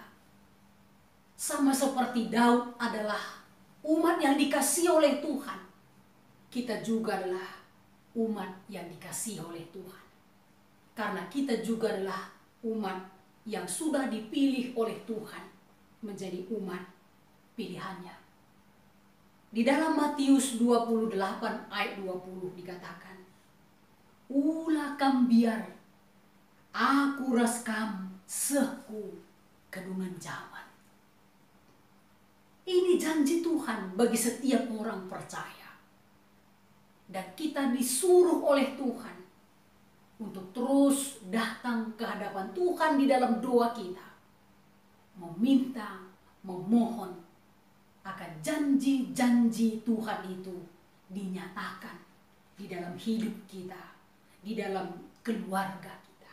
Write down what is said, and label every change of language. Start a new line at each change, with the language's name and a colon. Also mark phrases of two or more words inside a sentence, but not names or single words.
Indonesian: Sama seperti Daud adalah umat yang dikasihi oleh Tuhan, kita juga adalah umat yang dikasihi oleh Tuhan. Karena kita juga adalah umat yang sudah dipilih oleh Tuhan menjadi umat pilihannya. Di dalam Matius 28 ayat 20 dikatakan,
Batak Karo: "Ulah kam biar aku raskam seku kedungan zaman."
Indonesian: Ini janji Tuhan bagi setiap orang percaya. Dan kita disuruh oleh Tuhan untuk terus datang ke hadapan Tuhan di dalam doa kita, meminta, memohon akan janji-janji Tuhan itu dinyatakan di dalam hidup kita, di dalam keluarga kita.